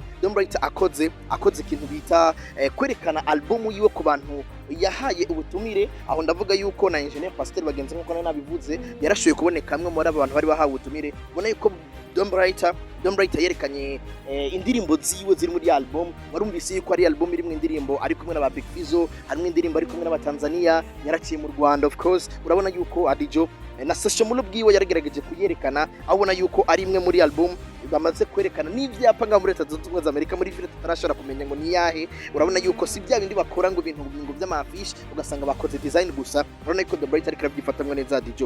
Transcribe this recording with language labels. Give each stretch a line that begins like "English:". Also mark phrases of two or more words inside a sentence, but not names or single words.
Rundi: Dom Bright akoze ikintu bita kwerekana album yiwe ku bantu yahaye ubutumire, aho ndavuga yuko na engineer Pasteur bagenze nkuko nabivuze yarashoye kuboneka amwe muri abantu bari bahawe ubutumire. Ubona yuko Dom Bright yerekanye indirimbo ziwe ziri muri album. Warumvise yuko ari album irimo indirimbo ari kumwe n'aba Big Fizzo, harimo indirimbo ari kumwe n'aba Tanzania, yaraciye mu Rwanda
English: of course.
Rundi: Urabona yuko Adijo na Sasha Mula bwiwe yaragerageje kuyerekana, abona yuko ari imwe muri album bamaze kwerekana n'ivyapa nga muri Leta Zunze Ubumwe za Amerika muri film tutarashobora kumenya ngo ni yahe. Urabona yuko si bya bindi bakora ngo ibintu by'amafish ugasanga bakoze design gusa. Urabona yuko The Bright ariko arabyifatamwe neza Adijo.